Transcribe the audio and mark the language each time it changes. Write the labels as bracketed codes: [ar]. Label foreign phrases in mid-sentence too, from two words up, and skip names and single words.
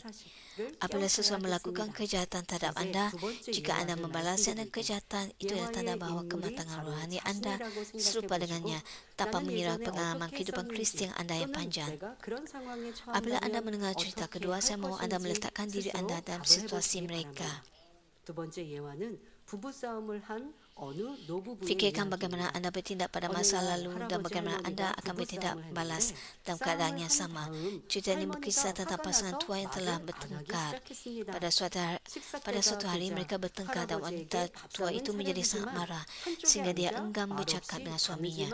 [ms] Apabila seseorang melakukan kejahatan terhadap anda, jika anda membalasnya dengan kejahatan, itu adalah tanda bahawa kematangan rohani anda serupa dengannya tanpa mengira pengalaman kehidupan Kristian anda yang panjang. Apabila anda mendengar cerita kedua, saya mahu anda meletakkan diri anda dalam situasi mereka. [ko] 두 번째 예화는 부부싸움을 한 어느 노부부의 [ms] Fikirkan bagaimana [ko] 이야기입니다. [ms] anda bertindak pada masa lalu dan bagaimana anda akan bertindak balas dalam keadaan yang sama. Cerita ini berkisah tentang pasangan tua yang telah bertengkar. Pada suatu hari mereka bertengkar dan wanita tua itu menjadi sangat marah sehingga dia enggan bercakap dengan suaminya.